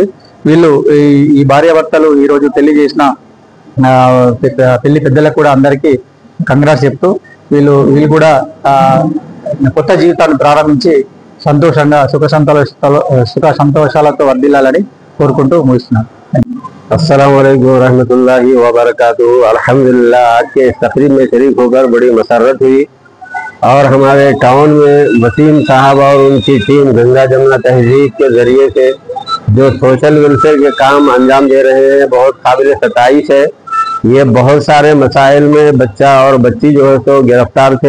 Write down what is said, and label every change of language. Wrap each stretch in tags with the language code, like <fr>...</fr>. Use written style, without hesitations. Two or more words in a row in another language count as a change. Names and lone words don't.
<te>వీళ్ళు ఈ భార్యాభర్తలు ఈ రోజు పెళ్లి చేసిన పెళ్లి పెద్దలకు కూడా అందరికీ కంగ్రాట్స్ చెప్తూ వీళ్ళు కూడా కొత్త జీవితాన్ని ప్రారంభించి సంతోషంగా సుఖ సంతోషాలతో వర్ధిల్లాలని కోరుకుంటూ ముగిస్తున్నాను।</te> <ar>السلام علیکم ورحمة الله وبركاته.</ar> <ur>الحمدللہ آج کے اس تقریب میں شریک ہوکر بڑی مسرت ہوئی اور ہمارے ٹاؤن میں وسیم صاحب اور ان کی ٹیم گنگا جمنا تہذیب کے ذریعے سے جو</ur> <en>social welfare</en> <ur>کے کام انجام دے رہے ہیں، بہت قابل ستائش ہے. یہ بہت سارے مسائل میں بچہ اور بچی جو ہے تو گرفتار تھے.</ur>